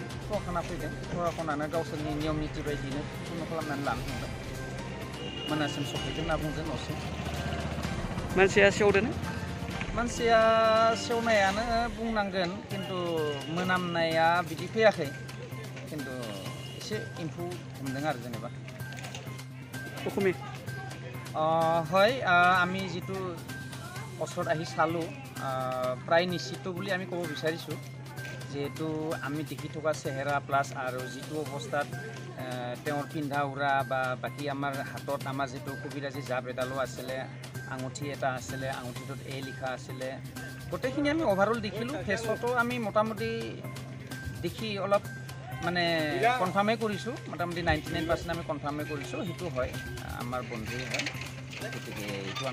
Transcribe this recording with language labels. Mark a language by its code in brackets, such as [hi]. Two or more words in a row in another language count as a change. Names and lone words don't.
[brx] प्रखाना फैदों प्रखाखनानो गावसोरनि नियम निति बायदिनो खुनु खालामनानै लानो थांबाय मोनासिम सफैदों होनना बुंदों न'सिम मानसिया सेवदों मानसिया सेवनायानो बुंनांगोन खिन्थु मोनामनाया बिदि फैयाखै खिन्थु एसे एम्फौ हमदों आरो जेनेबा [as] অসমীয়া হয় আমি যিটো ওচৰত আহি চালোঁ প্ৰায় নিশ্চিত বুলি আমি ক'ব বিচাৰিছোঁ যেহেতু আমি দেখি থকা চেহেৰা প্লাছ আৰু যিটো অৱস্থাত তেওঁৰ পিন্ধা উৰা বা বাকী আমাৰ হাতত আমাৰ যিটো কবিৰাজী জাপ এডালো আছিলে আঙুঠি এটা আছিলে আঙুঠিটোত এ লিখা আছিলে গোটেইখিনি আমি অভাৰঅল দেখিলোঁ ফেচতো আমি মোটামুটি দেখি অলপ মানে কনফাৰ্মে কৰিছোঁ মোটামুটি 99% আমি কনফাৰ্মে কৰিছোঁ সেইটো হয় আমাৰ বন্ধুৱে হয় গতিকে এইটো